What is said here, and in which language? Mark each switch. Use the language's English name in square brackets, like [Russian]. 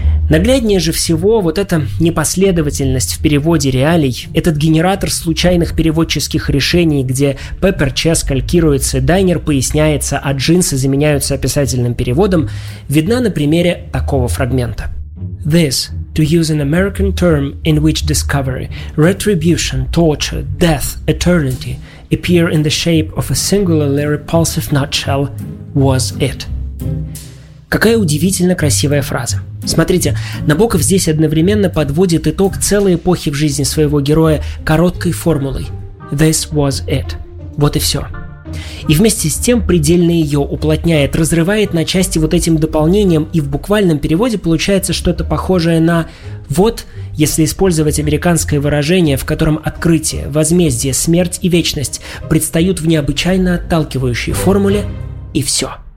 [Russian] Нагляднее же всего вот эта непоследовательность в переводе реалий, этот генератор случайных переводческих решений, где Pepper Chess калькируется, Дайнер поясняется, а джинсы заменяются описательным переводом, видна на примере такого фрагмента. [English] This, to use an American term in which discovery, retribution, torture, death, eternity appear in the shape of a singularly repulsive nutshell, was it. [Russian] Какая удивительно красивая фраза. Смотрите, Набоков здесь одновременно подводит итог целой эпохи в жизни своего героя короткой формулой [English] «This was it». [Russian] Вот и все. И вместе с тем предельно ее уплотняет, разрывает на части вот этим дополнением, и в буквальном переводе получается что-то похожее на «вот», если использовать американское выражение, в котором открытие, возмездие, смерть и вечность предстают в необычайно отталкивающей формуле «и все».